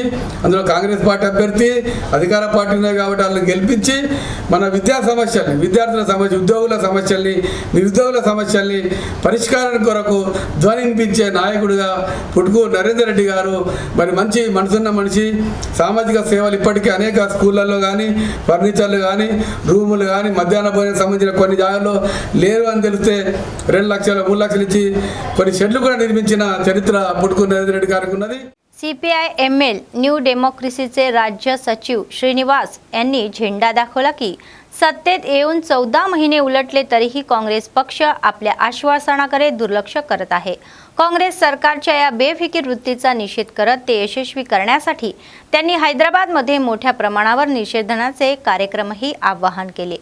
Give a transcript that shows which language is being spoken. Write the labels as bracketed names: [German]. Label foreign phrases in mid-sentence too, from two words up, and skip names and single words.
[Telugu] అందులో కాంగ్రెస్ పార్టీ అభ్యర్థి అధికార పార్టీనే కాబట్టి వాళ్ళని గెలిపించి మన విద్యా సమస్యల్ని, విద్యార్థుల సమస్య, ఉద్యోగుల సమస్యల్ని, నిరుద్యోగుల సమస్యల్ని పరిష్కారం కొరకు ధ్వనింపించే నాయకుడిగా పుట్టుకూరు నరేందర్ రెడ్డి గారు మరి మంచి మనసున్న మనిషి. సామాజిక సేవలు ఇప్పటికీ అనేక స్కూళ్ళల్లో కానీ, ఫర్నిచర్లు కానీ, రూములు కానీ, మధ్యాహ్న భోజనం సంబంధించిన కొన్ని జాగాల్లో లేరు అని తెలిస్తే 2 లక్షలు 3 లక్షలు ఇచ్చి కొన్ని షెడ్లు కూడా నిర్మించిన చరిత్ర పుట్టుకూరు నరేందర్ రెడ్డి గారికి ఉన్నది. [Marathi] CPI ML न्यू डेमोक्रेसीचे राज्य सचिव श्रीनिवास यांनी झेंडा दाखवला की सत्तेत येऊन 14 महिने उलटले तरीही काँग्रेस पक्ष आपल्या आश्वासनाकडे दुर्लक्ष करत आहे. काँग्रेस सरकारच्या या बेफिकीर वृत्तीचा निषेध करत ते यशस्वी करण्यासाठी त्यांनी हैदराबादमध्ये मोठ्या प्रमाणावर निषेधनाचे कार्यक्रमही आवाहन केले.